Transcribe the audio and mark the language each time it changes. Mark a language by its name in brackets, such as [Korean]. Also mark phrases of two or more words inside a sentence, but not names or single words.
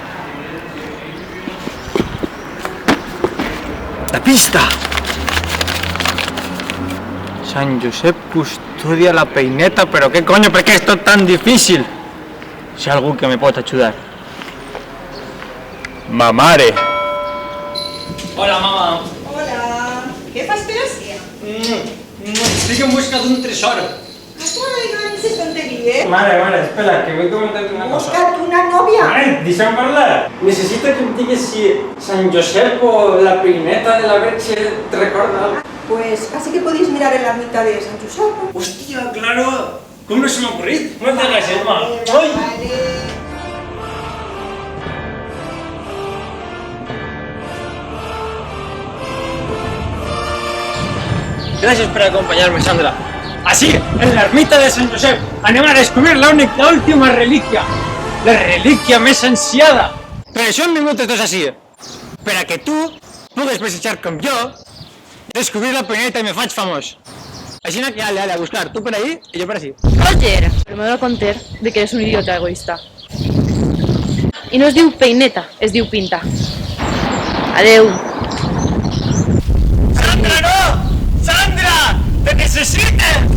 [Catalan] La pista! Sant Josep custodia la peineta, però què coño, per què és tot tan difícil? Si hi ha algú que me pot ajudar. Ma mare. [Spanish] Hola, mamá. [Catalan] Hola, ¿qué fas per ací? Estic en busca d'un tresor. Ai, no dices tonteries. Mare, espera, que vull comentar-te una cosa. Busca't una nòvia. Mare, deixa'm parlar. Necessito que em digues si Sant Josep o la peineta de la Verge te recorda. [Spanish] Pues casi que podéis mirar en la ermita de Sant Josep. [Catalan] Hòstia, claro. Com no se m'ha ocurrit? Moltes gràcies, ma. Vale. Gràcies per acompanyar-me, Sandra. Així, en l'ermita de Sant Josep, anem a descobrir l'última relíquia. La relíquia més ansiada. Per això hem vingut tots així. Per a que tu pugues presejar com jo, descobrir la peineta i me faig famós. Així que ale, a buscar. Tu per ahí i jo per així. Roger, [Spanish] pero me doy cuenta de que eres un idiota egoísta. [Catalan] Y no es diu peineta, es diu pinta. Adeu. Sandra, no! Sandra! Te necessite!